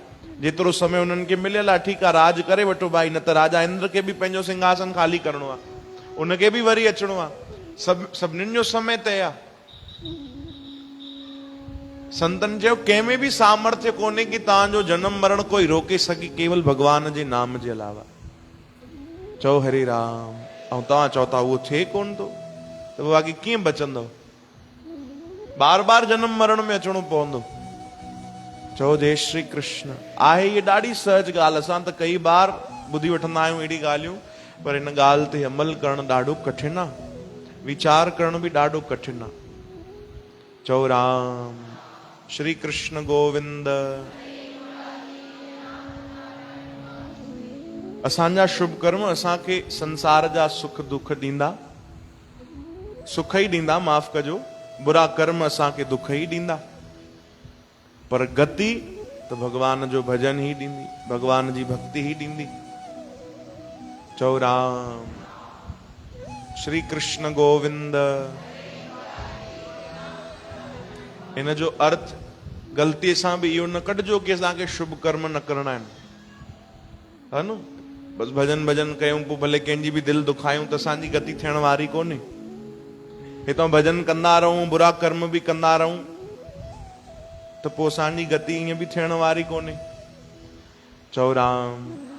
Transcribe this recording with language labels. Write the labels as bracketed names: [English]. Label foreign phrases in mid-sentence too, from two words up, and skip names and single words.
[Sindhi] जेतिरो समय उन्हनि खे मिलियल आहे ठीकु आहे, राज करे वठो भाई, न त राजा इंद्र खे बि पंहिंजो सिंहासन ख़ाली करणो आहे, उनखे बि वरी अचणो आहे। सभिनीनि जो समय तय आहे। संतन चयो कंहिंमें बि सामर्थ्य कोन्हे कि तव्हांजो जनम मरण कोई रोके सघे, केवल भगवान जे नाम जे अलावा। चओ हरे राम। ऐं तव्हां चओ था उहो थिए कोन थो, त पोइ बाक़ी कीअं बचंदव? बार बार जनम मरण में अचणो पवंदो। चओ जय श्री कृष्ण। आहे इहा ॾाढी सहज ॻाल्हि, असां त कई बार ॿुधी वठंदा आहियूं अहिड़ी ॻाल्हियूं, पर हिन ॻाल्हि ते अमल करणु ॾाढो कठिन आहे, वीचार करणु बि ॾाढो कठिन आहे। चओ राम। श्री कृष्ण गोविंद। असांजा शुभ कर्म असांखे संसार जा सुख दुख ॾींदा, सुख ई ॾींदा, माफ़ कजो, बुरा कर्म असांखे दुख ई ॾींदा, पर गति त भगवान जो भजन ई ॾींदी, भगवान जी भक्ति ई ॾींदी। चओ राम। श्री कृष्ण गोविंद। इन जो अर्थ ग़लतीअ सां बि इहो न कढिजो कि असांखे शुभ कर्म न करणा आहिनि, हा न? बसि भजन भजन कयूं, पोइ भले कंहिंजी बि दिलि दुखायूं, त असांजी गति थियण वारी कोन्हे। हितां भजन कंदा रहूं, बुरा कर्म बि कंदा रहूं, त पोइ असांजी गति ईअं बि थियण वारी कोन्हे।